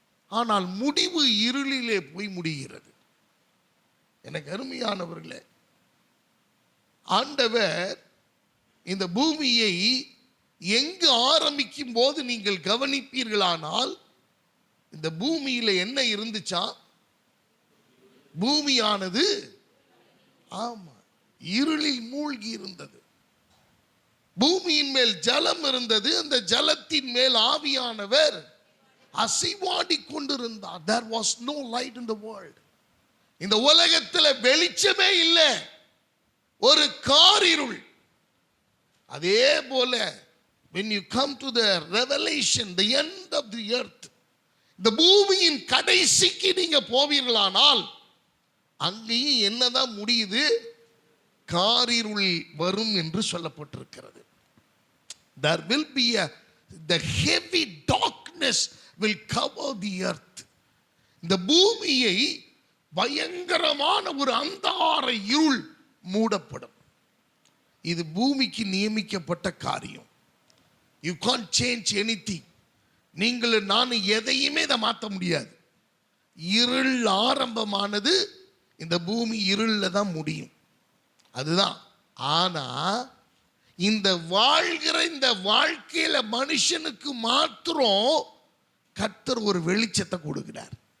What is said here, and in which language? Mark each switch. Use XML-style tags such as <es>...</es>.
<ta>ஆனால் முடிவு இருளிலே போய் முடிகிறது. எனக்கு அருமையானவர்களே, ஆண்டவர் இந்த பூமியை எங்கு ஆரம்பிக்கும் போது நீங்கள் கவனிப்பீர்களானால் இந்த பூமியில என்ன இருந்துச்சா? பூமியானது ஆமா இருளில் மூழ்கி இருந்தது. பூமியின் மேல் ஜலம் இருந்தது. அந்த ஜலத்தின் மேல் ஆவியானவர் அசைவாடி கொண்டிருந்தார்.</ta> <en>There was no light in the world.</en> <ta>இந்த உலகத்தில் வெளிச்சமே இல்லை, ஒரு காரிருள். அதே போல</ta> <en>when you come to the revelation, the end of the earth,</en> <ta>இந்த பூமியின் கடைசிக்கு நீங்க போவீர்களானால் அங்கேயும் என்னதான் முடியுது? காரிருள் வரும் என்று சொல்லப்பட்டிருக்கிறது.</ta> <en>There will be the heavy darkness will cover the earth.</en> <ta>இந்த பூமியை பயங்கரமான ஒரு அந்தார இருள் மூடப்படும். இது பூமிக்கு நியமிக்கப்பட்ட காரியம்.</ta> <en>You can't change anything.</en> <ta>நீங்கள் நான் எதையுமே இதை மாற்ற முடியாது. இருள் ஆரம்பமானது இந்த பூமி இருள்ல தான் முடியும். அதுதான். ஆனா இந்த வாழ்கிற இந்த வாழ்க்கையில மனுஷனுக்கு மாத்திரம் கர்த்தர் ஒரு வெளிச்சத்தை கொடுக்கிறார்.</ta>